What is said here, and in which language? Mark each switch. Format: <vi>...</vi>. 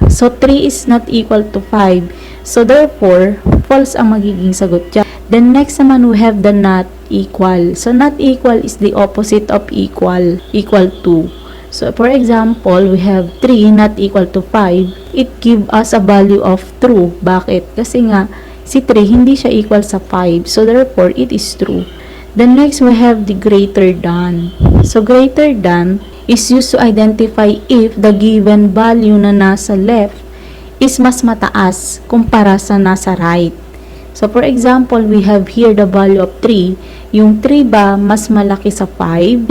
<en>So, 3 is not equal to 5. So, therefore,</en> <tl>false ang magiging sagot dyan.</tl> <en>Then, next naman, we have the not equal. So, not equal is the opposite of equal to. So, for example, we have 3 not equal to 5. It give us a value of true.</en> <tl>Bakit? Kasi nga, si 3 hindi siya equal sa 5.</tl> <en>So, therefore, it is true. Then, next, we have the greater than. So, greater than is used to identify if the given value</en> <tl>na nasa left is mas mataas kumpara sa nasa right.</tl> <en>So, for example, we have here the value of 3.</en> <tl>Yung 3 ba, mas malaki sa 5?</tl>